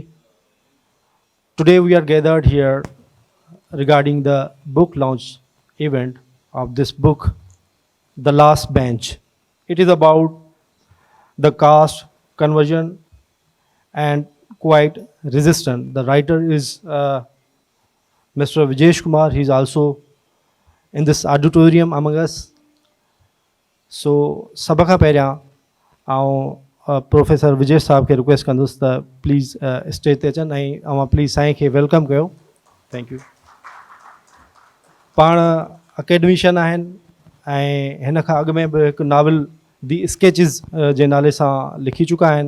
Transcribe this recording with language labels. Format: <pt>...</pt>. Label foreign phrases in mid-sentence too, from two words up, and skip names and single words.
<en>Today we are gathered here regarding the book launch event of this book, The Last Bench. It is about the caste conversion and quite resistant. The writer is Mr. Vijesh Kumar. He is also in this auditorium among us.</en> <sd>सो सभ खां पहिरियां प्रोफेसर विजय साहब खे रिक्वेस्ट कंदुसि त प्लीज़ स्टेज ते अचनि ऐं अवां प्लीज़ साईं खे वेलकम कयो.</sd> <en>Thank you.</en> <sd>पाण अकेडमिशियन आहिनि ऐं हिन खां अॻु में बि हिकु नावल दी स्केचिज़ जे नाले सां लिखी चुका आहिनि.</sd>